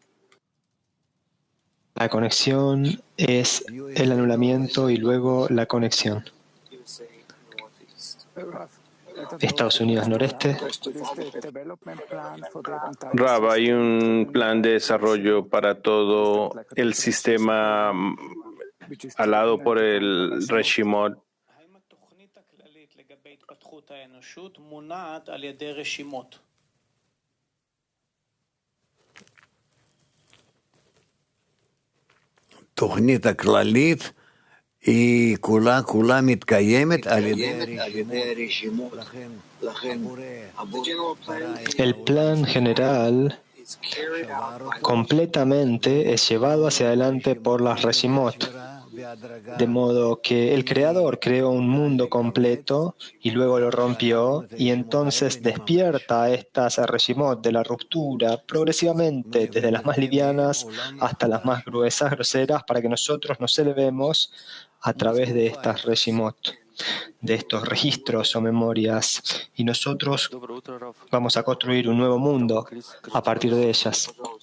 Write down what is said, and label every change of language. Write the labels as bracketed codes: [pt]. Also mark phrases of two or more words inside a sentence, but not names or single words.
[es] La conexión es el anulamiento y luego la conexión. Estados Unidos Noreste. Rav, hay un plan de desarrollo para todo el sistema alado por el Reshimot. [he] התוכנית הכללית היא כולה מתקיימת על ידי רשימות. [es] El plan general completamente es llevado hacia adelante por las Reshimot. De modo que el Creador creó un mundo completo y luego lo rompió, y entonces despierta estas reshimot de la ruptura progresivamente, desde las más livianas hasta las más gruesas, groseras, para que nosotros nos elevemos a través de estas reshimot, de estos registros o memorias, y nosotros vamos a construir un nuevo mundo a partir de ellas.